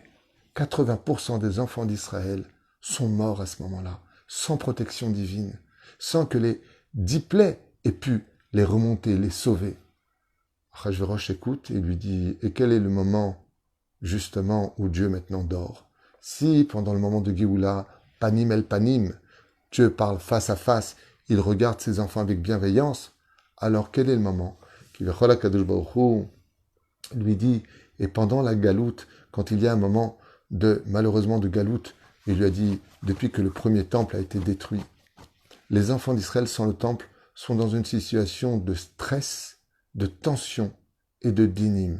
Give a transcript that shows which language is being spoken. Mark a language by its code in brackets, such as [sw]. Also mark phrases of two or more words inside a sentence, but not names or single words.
[fr] 80% des enfants d'Israël sont morts à ce moment-là, sans protection divine, sans que les 10 plaies aient pu les remonter, les sauver. Achashverosh écoute et lui dit, et quel est le moment, justement, où Dieu maintenant dort? Si, pendant le moment de Géoula, [he] פנים אל פנים, [fr] Dieu parle face à face, il regarde ses enfants avec bienveillance, alors quel est le moment? [he] כביכול הקדוש ברוך הוא [fr] lui dit, et pendant la galoute, quand il y a un moment malheureusement de galoute, il lui a dit, depuis que le premier temple a été détruit, les enfants d'Israël sans le temple sont dans une situation de stress, de tension et de dinim.